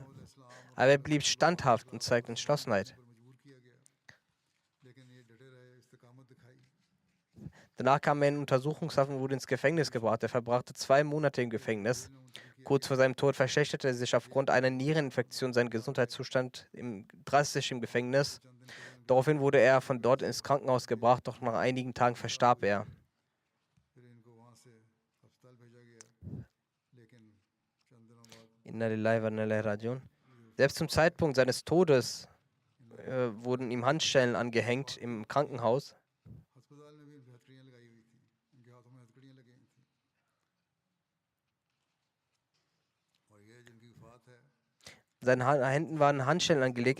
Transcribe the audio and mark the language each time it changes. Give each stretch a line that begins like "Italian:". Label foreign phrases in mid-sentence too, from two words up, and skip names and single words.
German: Aber er blieb standhaft und zeigte Entschlossenheit. Danach kam er in Untersuchungshaft und wurde ins Gefängnis gebracht. Er verbrachte 2 Monate im Gefängnis. Kurz vor seinem Tod verschlechterte sich aufgrund einer Niereninfektion sein Gesundheitszustand drastisch im Gefängnis. Daraufhin wurde er von dort ins Krankenhaus gebracht, doch nach einigen Tagen verstarb er.
Arabic: إنا لله وإنا إليه راجعون.
German: Selbst zum Zeitpunkt seines Todes wurden ihm Handschellen angehängt im Krankenhaus. Seinen Händen waren Handschellen angelegt.